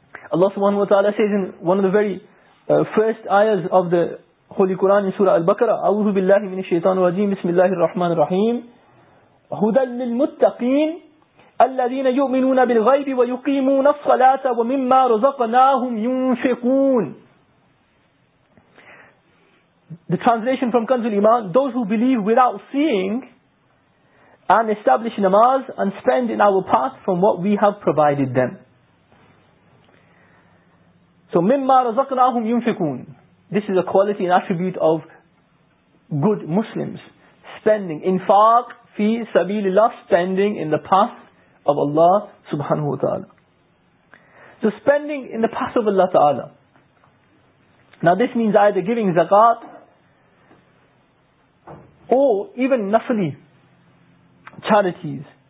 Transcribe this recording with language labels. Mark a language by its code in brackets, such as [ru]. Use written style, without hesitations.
[en] Allah subhanahu wa ta'ala says in one of the very first ayahs of the Holy Quran in Surah Al-Baqarah, [ar] أَعُوذُ بِاللَّهِ مِنِ الشَّيْطَانِ الرَّجِيمِ بِسْمِ اللَّهِ الرَّحْمَنِ الرَّحِيمِ هُدًى لِلْمُتَّقِينَ الَّذِينَ يُؤْمِنُونَ بِالْغَيْبِ وَيُقِيمُونَ الصَّلَاةَ وَمِمَّا رَزَقْنَاهُمْ يُنْفِقُونَ. [en] The translation from Kanzul Iman, those who believe without seeing and establish namaz and spend in our path from what we have provided them. So, [ar] مِمَّا رَزَقْنَاهُمْ يُنْفِقُونَ. [en] This is a quality and attribute of good Muslims. Spending. Infaq fi sabilillah, spending in the path of Allah subhanahu wa ta'ala. So, spending in the path of Allah ta'ala. Now, this means either giving zakat, or even nafli, charities.